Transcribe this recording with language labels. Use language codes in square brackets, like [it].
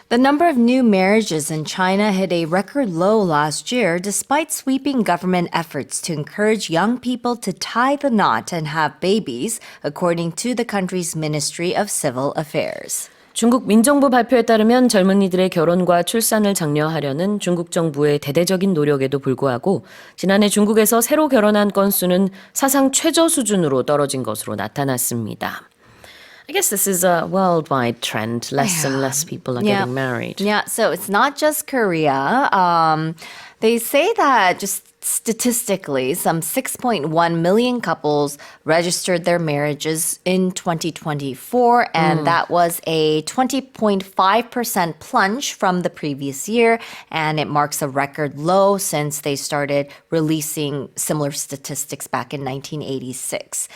[en] The number of new marriages in China hit a record low last year despite sweeping government efforts to encourage young people to tie the knot and have babies, according to the country's Ministry of Civil Affairs. [ko] 중국 민정부 발표에 따르면 젊은이들의 결혼과 출산을 장려하려는 중국 정부의 대대적인 노력에도 불구하고 지난해 중국에서 새로 결혼한 건수는 사상 최저 수준으로 떨어진 것으로 나타났습니다. [en] I guess this is a worldwide trend. Less and less people are getting married. Yeah, so it's not just Korea. They say that just statistically, some 6.1 million couples registered their marriages in 2024, and that was a 20.5% plunge from the previous year, and it marks a record low since they started releasing similar statistics back in 1986.